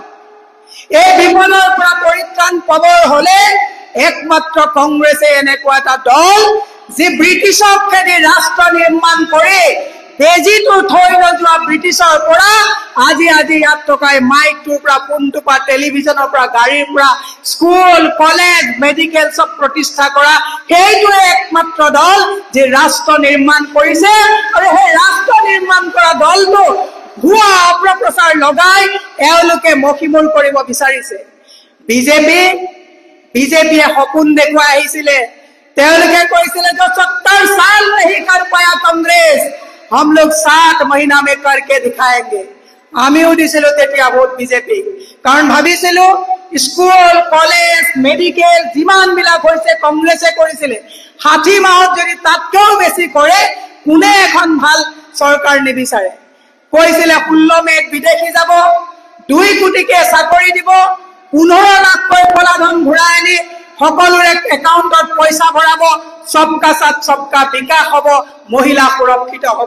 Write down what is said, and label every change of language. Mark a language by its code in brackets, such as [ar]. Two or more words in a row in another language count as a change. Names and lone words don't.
[as] এই বিপদৰ পৰা পৰিত্ৰাণ পাবৰ হলে একমাত্ৰ কংগ্ৰেছে এনেকুৱা এটা দল যি ব্ৰিটিছক খেদি ৰাষ্ট্ৰ নিৰ্মাণ কৰি বেজীটো থৈ নোযোৱা ব্ৰিটিছৰ পৰা আজি ইয়াত থকা মাইকটোৰ পৰা, ফোনটোৰ পৰা, টেলিভিছনৰ পৰা, গাড়ীৰ পৰা, স্কুল কলেজ মেডিকেল চব প্ৰতিষ্ঠা কৰা সেইটোৱে একমাত্ৰ দল যি ৰাষ্ট্ৰ নিৰ্মাণ কৰিছে। আৰু সেই ৰাষ্ট্ৰ নিৰ্মাণ কৰা দলটো ভুৱা অপপ্ৰচাৰ লগাই এওঁলোকে মষিমূৰ কৰিব বিচাৰিছে। বিজেপিয়ে সপোন দেখুৱাই আহিছিলে। তেওঁলোকে কৈছিলে যে [hi] 70 साल नहीं कर पाया कांग्रेस, हम लोग 7 महीना में करके दिखाएंगे। [as] আমিও দিছিলো তেতিয়া ভোট বিজেপি, কাৰণ ভাবিছিলো স্কুল কলেজ মেডিকেল যিমান বিলাক হৈছে কংগ্ৰেছে কৰিছিলে। 60 মাহত যদি তাতকৈও বেছি কৰে কোনে এখন ভাল চৰকাৰ নিবিচাৰে। কৈছিলে 16 মে'ত বিদেশী যাব, 2 কোটিকে চাকৰি দিব, 15 লাখকৈ কলাধন ঘূৰাই আনি সকলোৰে একাউণ্টত পইচা ভৰাব, [hi] सबका साथ सबका विकास [as] হ'ব, মহিলা সুৰক্ষিত হ'ব।